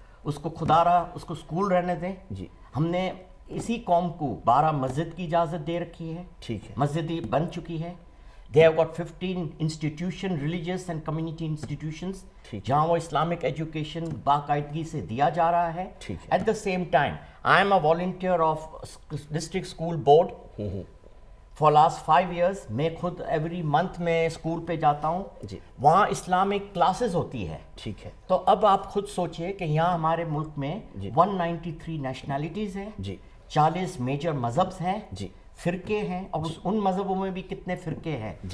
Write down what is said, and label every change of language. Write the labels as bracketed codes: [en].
[ur] اس کو خدا را اس کو اسکول رہنے دیں. جی. ہم نے اسی قوم کو 12 مسجد کی اجازت دے رکھی ہے, ٹھیک ہے, مسجدیں بن چکی ہے. [en] They have got 15 institution, religious and community institutions, [ur] جہاں وہ اسلامک ایجوکیشن باقاعدگی سے دیا جا رہا ہے. [en] At the same time, I am a volunteer of district school board for last 5 years. [ur] میں خود ایوری منتھ میں اسکول پہ جاتا ہوں, وہاں اسلامک کلاسز ہوتی ہے. ٹھیک ہے, تو اب آپ خود سوچئے کہ یہاں ہمارے ملک میں 193 نیشنلٹیز ہیں, 40 میجر مذہب ہیں, فرقے ہیں, اور ان مذہبوں میں بھی کتنے فرقے ہیں.